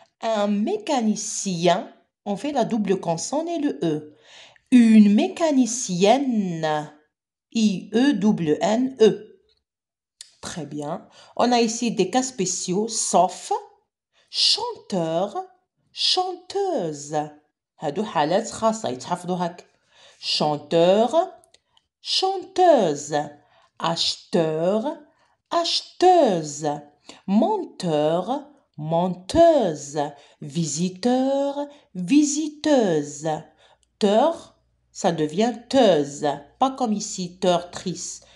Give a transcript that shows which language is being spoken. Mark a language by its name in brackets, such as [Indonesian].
[French] Un mécanicien, on fait la double consonne et le E. Une mécanicienne, I-E-N-N-E. Très bien. On a ici des cas spéciaux, sauf chanteur, chanteuse. [Arabic] هادو حالات خاصة يتحفظوا هكا. [French] Chanteur, chanteuse, acheteur, acheteuse, menteur, menteuse, visiteur, visiteuse. Teur, ça devient teuse, pas comme ici, teurtrice.